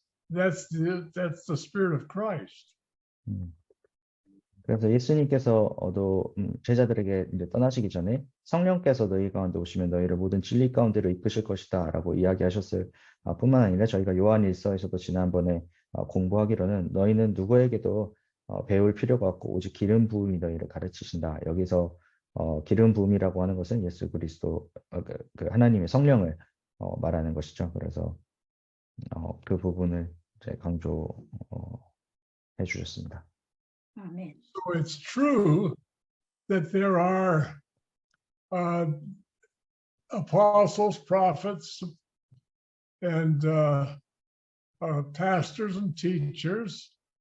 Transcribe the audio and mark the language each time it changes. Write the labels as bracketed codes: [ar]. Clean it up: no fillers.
[en] That's the Spirit of Christ. [ko] 그래서 예수님께서도 제자들에게 이제 떠나시기 전에 성령께서 너희 가운데 오시면 너희를 모든 진리 가운데로 이끄실 것이다라고 이야기하셨을 뿐만 아니라 저희가 요한일서에서도 지난번에 공부하기로는 너희는 누구에게도 배울 필요가 없고 오직 기름 부음이 너희를 가르치신다. 여기서 기름 부음이라고 하는 것은 예수 그리스도 그 하나님의 성령을 말하는 것이죠. 그래서 그 부분을 이제 강조해 주셨습니다. 아멘. [en] So it's true that there are apostles, prophets, and pastors and teachers.